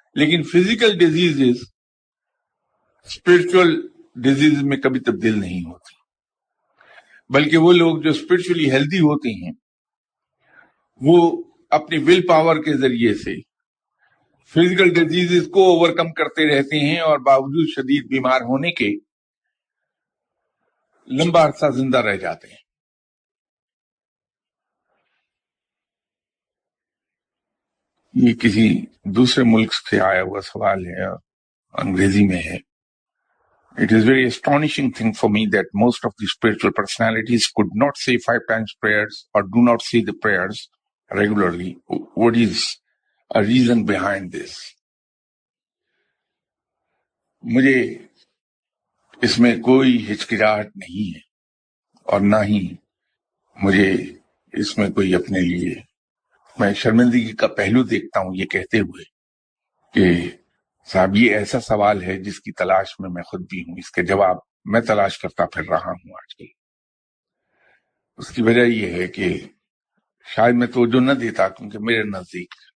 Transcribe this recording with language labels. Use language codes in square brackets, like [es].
[ur] لیکن [en] physical diseases spiritual diseases [ur] میں کبھی تبدیل نہیں ہوتی، بلکہ وہ لوگ جو [en] spiritually healthy [ur] ہوتے ہیں وہ اپنی ول پاور کے ذریعے سے فزیکل ڈیزیز کو اوورکم کرتے رہتے ہیں اور باوجود شدید بیمار ہونے کے لمبا عرصہ زندہ رہ جاتے ہیں. یہ کسی دوسرے ملک سے آیا ہوا سوال ہے اور انگریزی میں ہے. [en] It is very astonishing thing for me that most of the spiritual personalities could not say 5 times prayers or do not say the prayers regularly. What is a reason behind this? مجھے [ur] اس میں کوئی ہچکچاہٹ نہیں ہے، اور نہ ہی مجھے اس میں کوئی اپنے لیے میں شرمندگی کا پہلو دیکھتا ہوں یہ کہتے ہوئے کہ صاحب یہ ایسا سوال ہے جس کی تلاش میں خود بھی ہوں، اس کے جواب میں تلاش کرتا پھر رہا ہوں آج کل۔ اس کی وجہ یہ ہے کہ شاید میں توجہ نہ دیتا، کیونکہ میرے نزدیک